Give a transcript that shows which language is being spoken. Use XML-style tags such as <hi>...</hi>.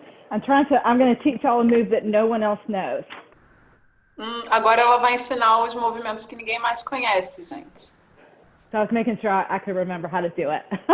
<en>I'm going to teach y'all a move that no one else knows.</en> <pt>Agora ela vai ensinar os movimentos que ninguém mais conhece, gente.</pt> <en>So I was making sure I could remember how to do it.</en>